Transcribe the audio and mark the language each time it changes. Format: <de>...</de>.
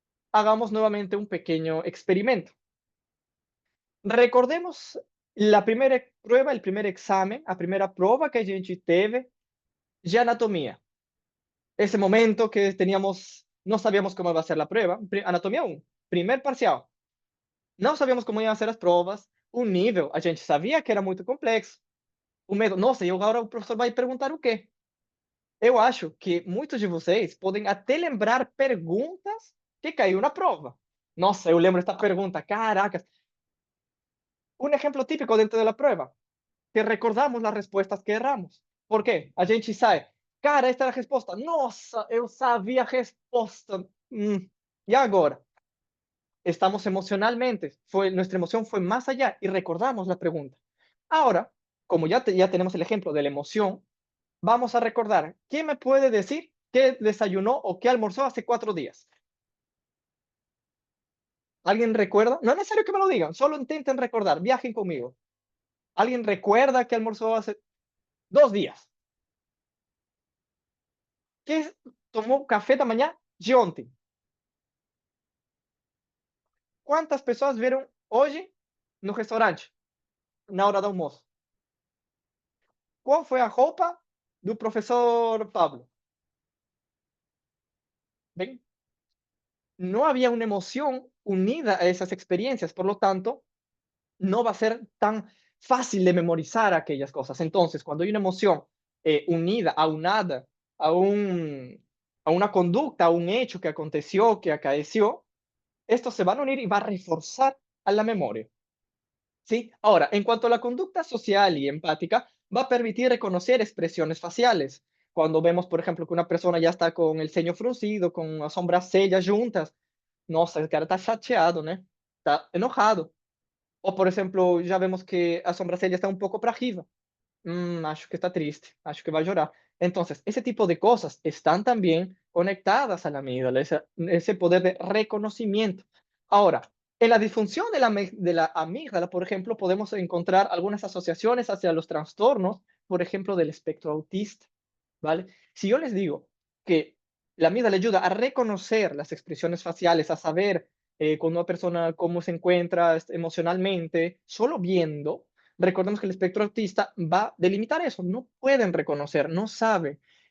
<es>Hagamos nuevamente un pequeño experimento. Recordemos la primera prueba, el primer examen,</es> <pt>a primeira prova que a gente teve</pt> <es>de anatomía. Ese momento que teníamos, no sabíamos cómo iba a ser la prueba, anatomía 1, primer parcial.</es> <pt>Não sabíamos como iam ser as provas, o nível, a gente sabia que era muito complexo. O medo, nossa, e agora o professor vai perguntar o quê? Eu acho que muitos de vocês podem até lembrar perguntas que caiu na prova. Nossa, eu lembro esta pergunta, caracas. Um exemplo típico dentro da prova, que recordamos as respostas que erramos. Por quê? A gente sai, cara, esta era a resposta. Nossa, eu sabia a resposta. E agora?</pt> <es>Estamos emocionalmente, nuestra emoción fue más allá y recordamos la pregunta. Ahora, como ya tenemos el ejemplo de la emoción, vamos a recordar, ¿quién me puede decir qué desayunó o qué almorzó hace 4 días? ¿Alguien recuerda? No es necesario que me lo digan, solo intenten recordar, viajen conmigo. ¿Alguien recuerda qué almorzó hace 2 días? ¿Qué tomó café de mañana de</es> <pt>ontem?</pt> <es>¿Cuántas personas vieron hoy</es> <pt>no restaurante, na hora do almoço? Qual foi a roupa do professor Pablo?</pt> <es>¿Ven? No había una emoción unida a esas experiencias, por lo tanto, no va a ser tan fácil de memorizar aquellas cosas. Entonces, cuando hay una emoción unida, aunada a, a una conducta, a un hecho que aconteció, que acaeció, estos se van a unir y va a reforzar a la memoria. ¿Sí? Ahora, en cuanto a la conducta social y empática, va a permitir reconocer expresiones faciales. Cuando vemos, por ejemplo, que una persona ya está con el ceño fruncido, con las sobrancelhas juntas,</es> <pt>nossa, o cara está chateado, né?</pt> <es>Está enojado.</es> <pt>O, por exemplo, já vemos que a sobrancelha está um pouco</pt> <es>para arriba.</es> <pt>Acho que está triste, acho que vai chorar. Então, esse tipo de coisas estão também conectadas à amígdala, esse poder de reconocimiento.</pt> <es>Ahora, en la disfunción de la amígdala, por ejemplo, podemos encontrar algunas asociaciones hacia los trastornos, por ejemplo, del espectro autista, ¿vale? Si yo les digo que la amígdala ayuda a reconocer las expresiones faciales, a saber con una persona cómo se encuentra emocionalmente, solo viendo, recordemos que el espectro autista va a delimitar eso, no pueden reconocer, no saben.</es>